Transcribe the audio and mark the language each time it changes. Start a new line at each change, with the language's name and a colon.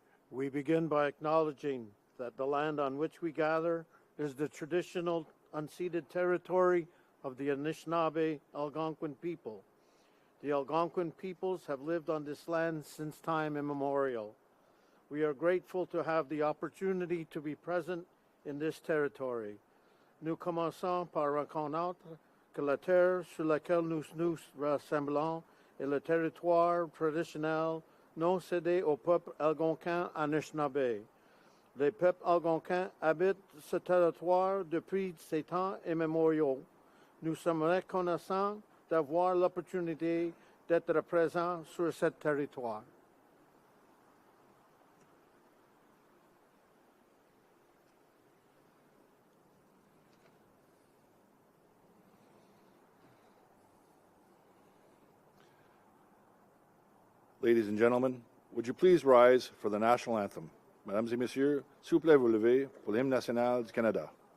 English: We begin by acknowledging that the land on which we gather is the traditional unceded territory of the Anishinaabe Algonquin people. The Algonquin peoples have lived on this land since time immemorial. We are grateful to have the opportunity to be present in this territory.
French: Nous commençons par reconnaître que la terre sur laquelle nous nous rassemblons est le territoire traditionnel non cédé au peuple algonquin Anishinaabe. Les peuples algonquins habitent ce territoire depuis ces temps immémoriaux. Nous sommes reconnaissants d'avoir l'opportunité d'être présents sur ce territoire.
English: Ladies and gentlemen, would you please rise for the national anthem?
French: Mesdames et messieurs, s'il vous plaît, vous levez pour l'hymne national du Canada.